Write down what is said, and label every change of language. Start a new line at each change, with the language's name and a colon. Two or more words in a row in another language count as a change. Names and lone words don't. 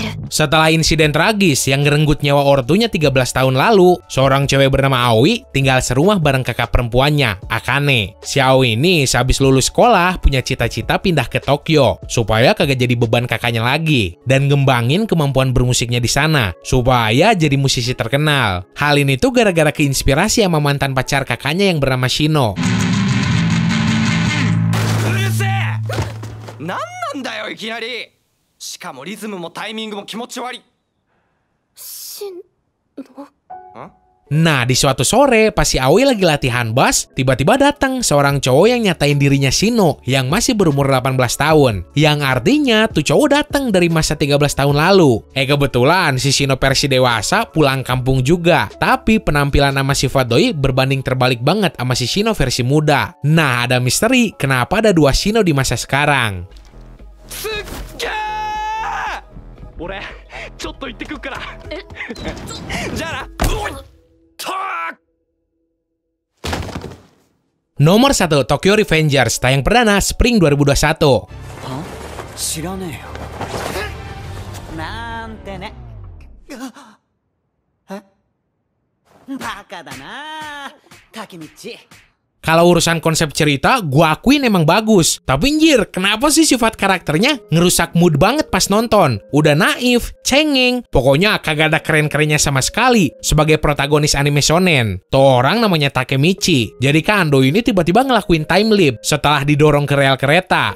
Indonesian: Setelah insiden tragis yang ngerenggut nyawa ortunya 13 tahun lalu, seorang cewek bernama Aoi tinggal serumah bareng kakak perempuannya, Akane. Si Aoi ini sehabis lulus sekolah punya cita-cita pindah ke Tokyo supaya kagak jadi beban kakaknya lagi dan ngembangin kemampuan bermusiknya di sana supaya jadi musisi terkenal. Hal ini tuh gara-gara keinspirasi sama mantan pacar kakaknya yang bernama Shino.
Japanese: うるせえ。なんなんだよいきなり。しかもリズムもタイミングも気持ち悪い。しんの
Indonesian: Nah, di suatu sore, pas si Aoi lagi latihan bass, tiba-tiba datang seorang cowok yang nyatain dirinya Shino yang masih berumur 18 tahun. Yang artinya, tuh cowok datang dari masa 13 tahun lalu. Kebetulan si Shino versi dewasa pulang kampung juga. Tapi penampilan sama sifat doi berbanding terbalik banget sama si Shino versi muda. Nah, ada misteri kenapa ada dua Shino di masa sekarang.
Japanese: すっげー。俺ちょっと行ってくっから。じゃあな。おい。
Indonesian: Nomor 1, Tokyo Revengers, tayang perdana Spring 2021.
Japanese: 知らねえよなんてねバカだな竹道
Indonesian: Kalau urusan konsep cerita, gua akuin emang bagus. Tapi anjir, kenapa sih sifat karakternya ngerusak mood banget pas nonton? Udah naif, cengeng, pokoknya kagak ada keren-kerennya sama sekali sebagai protagonis anime shonen. Tuh orang namanya Takemichi. Jadi kan Doi ini tiba-tiba ngelakuin
English: time leap
Indonesian: setelah didorong ke rel kereta.